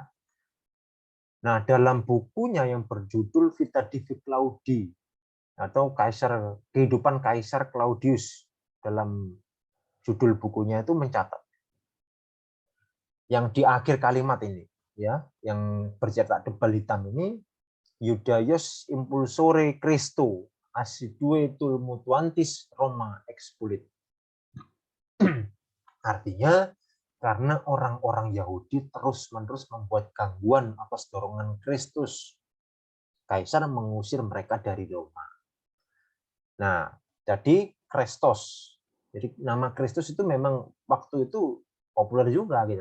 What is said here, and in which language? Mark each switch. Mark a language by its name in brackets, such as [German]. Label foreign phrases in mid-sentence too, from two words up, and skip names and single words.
[Indonesian] Nah, dalam bukunya yang berjudul Vita Divi Claudii atau kehidupan Kaisar Claudius, dalam judul bukunya itu mencatat yang di akhir kalimat ini ya, yang bercetak tebal hitam ini, [Latin] Iudaius impulsore Christo assidue tumultuantis Roma expulit. [Indonesian] Artinya karena orang-orang Yahudi terus-menerus membuat gangguan atas dorongan Kristus, Kaisar mengusir mereka dari Roma. Nah, jadi Kristos. Jadi nama Kristus itu memang waktu itu populer juga gitu.